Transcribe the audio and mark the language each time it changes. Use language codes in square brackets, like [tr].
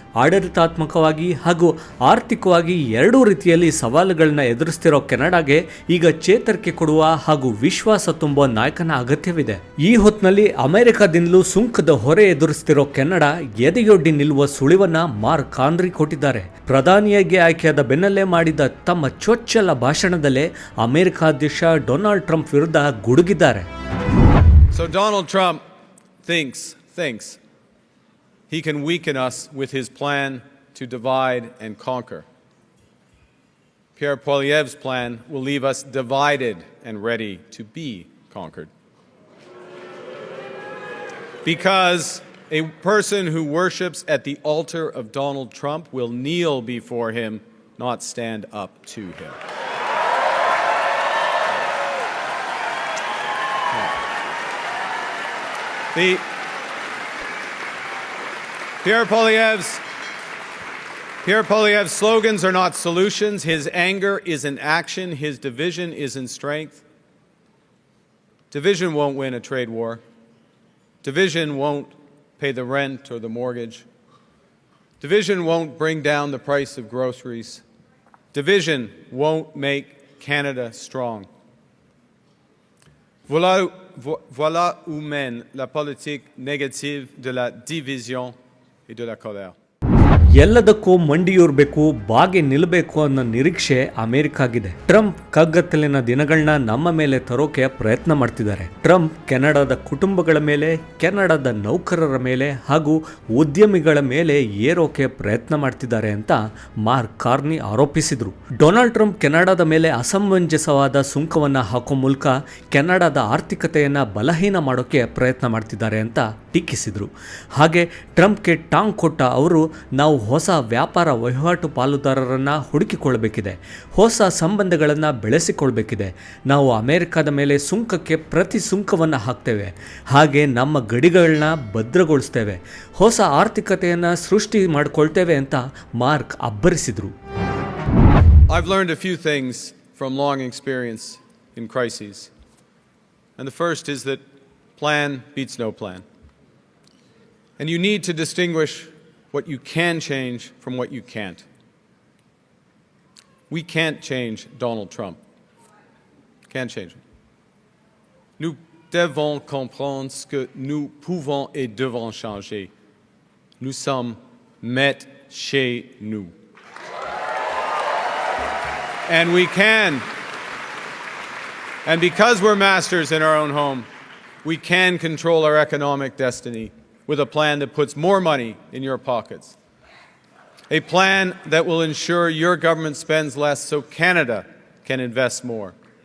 [kn] ಆಡಳಿತಾತ್ಮಕವಾಗಿ ಹಾಗೂ ಆರ್ಥಿಕವಾಗಿ ಎರಡೂ ರೀತಿಯಲ್ಲಿ ಸವಾಲುಗಳನ್ನ ಎದುರಿಸ್ತಿರೋ ಕೆನಡಾಗೆ ಈಗ ಚೇತರಿಕೆ ಕೊಡುವ ಹಾಗೂ ವಿಶ್ವಾಸ ತುಂಬುವ ನಾಯಕನ ಅಗತ್ಯವಿದೆ. ಈ ಹೊತ್ತಿನಲ್ಲಿ ಅಮೆರಿಕದಿಂದಲೂ ಸುಂಕದ ಹೊರೆ ಎದುರಿಸ್ತಿರೋ ಕೆನಡಾ ಎದೆಯೊಡ್ಡಿ ನಿಲ್ಲುವ ಸುಳಿವನ್ನ ಮಾರ್ಕ್ ಕಾರ್ನಿ ಕೊಟ್ಟಿದ್ದಾರೆ. ಪ್ರಧಾನಿಯಾಗಿ ಆಯ್ಕೆಯಾದ ಬೆನ್ನಲ್ಲೇ ಮಾಡಿದ ತಮ್ಮ ಚೊಚ್ಚಲ ಭಾಷಣದಲ್ಲೇ ಅಮೆರಿಕ ಅಧ್ಯಕ್ಷ ಡೊನಾಲ್ಡ್ ಟ್ರಂಪ್ ವಿರುದ್ಧ ಗುಡುಗಿದ್ದಾರೆ. [en] So Donald Trump thinks he can weaken us with his plan to divide and conquer. Pierre Poilievre's plan will leave us divided and ready to be conquered. Because a person who worships at the altar of Donald Trump will kneel before him, not stand up to him. Pierre Poilievre's slogans are not solutions. His anger is in action. His division is in strength. Division won't win a trade war. Division won't pay the rent or the mortgage. Division won't bring down the price of groceries. Division won't make Canada strong. [fr] Voilà où mène la politique négative de la division et de la colère. [kn] ಎಲ್ಲದಕ್ಕೂ ಮಂಡಿಯೂರ್ಬೇಕು, ಬಾಗಿ ನಿಲ್ಲಬೇಕು ಅನ್ನೋ ನಿರೀಕ್ಷೆ ಅಮೆರಿಕಾಗಿದೆ. Trump ಕಗ್ಗತ್ತಲಿನ ದಿನಗಳನ್ನ ನಮ್ಮ ಮೇಲೆ ತರೋಕೆ ಪ್ರಯತ್ನ ಮಾಡ್ತಿದ್ದಾರೆ. ಟ್ರಂಪ್ ಕೆನಡಾದ ಕುಟುಂಬಗಳ ಮೇಲೆ, ಕೆನಡಾದ ನೌಕರರ ಮೇಲೆ ಹಾಗೂ ಉದ್ಯಮಿಗಳ ಮೇಲೆ ಏರೋಕೆ ಪ್ರಯತ್ನ ಮಾಡ್ತಿದ್ದಾರೆ ಅಂತ ಮಾರ್ಕ್ ಕಾರ್ನಿ ಆರೋಪಿಸಿದ್ರು. ಡೊನಾಲ್ಡ್ ಟ್ರಂಪ್ ಕೆನಡಾದ ಮೇಲೆ ಅಸಮಂಜಸವಾದ ಸುಂಕವನ್ನ ಹಾಕೋ ಮೂಲಕ ಕೆನಡಾದ ಆರ್ಥಿಕತೆಯನ್ನ ಬಲಹೀನ ಮಾಡೋಕೆ ಪ್ರಯತ್ನ ಮಾಡ್ತಿದ್ದಾರೆ ಅಂತ ಟೀಕಿಸಿದ್ರು. ಹಾಗೆ ಟ್ರಂಪ್ಗೆ ಟಾಂಗ್ ಕೊಟ್ಟ ಅವರು, ನಾವು ಹೊಸ ವ್ಯಾಪಾರ ವಹಿವಾಟು ಪಾಲುದಾರರನ್ನು ಹುಡುಕಿಕೊಳ್ಬೇಕಿದೆ, ಹೊಸ ಸಂಬಂಧಗಳನ್ನು ಬೆಳೆಸಿಕೊಳ್ಬೇಕಿದೆ. ನಾವು ಅಮೆರಿಕದ ಮೇಲೆ ಸುಂಕಕ್ಕೆ ಪ್ರತಿ ಸುಂಕವನ್ನು ಹಾಕ್ತೇವೆ, ಹಾಗೆ ನಮ್ಮ ಗಡಿಗಳನ್ನ ಭದ್ರಗೊಳಿಸ್ತೇವೆ, ಹೊಸ ಆರ್ಥಿಕತೆಯನ್ನು ಸೃಷ್ಟಿ ಮಾಡಿಕೊಳ್ತೇವೆ ಅಂತ mark ಅಬ್ಬರಿಸಿದರು. [en] I've learned a few things from long experience in crises. And the first is that plan beats no plan. And you need to distinguish what you can change from what you can't. We can't change Donald Trump. Can't change him. [fr] Nous devons comprendre ce que nous pouvons et devons changer. Nous sommes maîtres chez nous. [en] And we can. And because we're masters in our own home, we can control our economic destiny with a plan that puts more money in your pockets. A plan that will ensure your government spends less so Canada can invest more.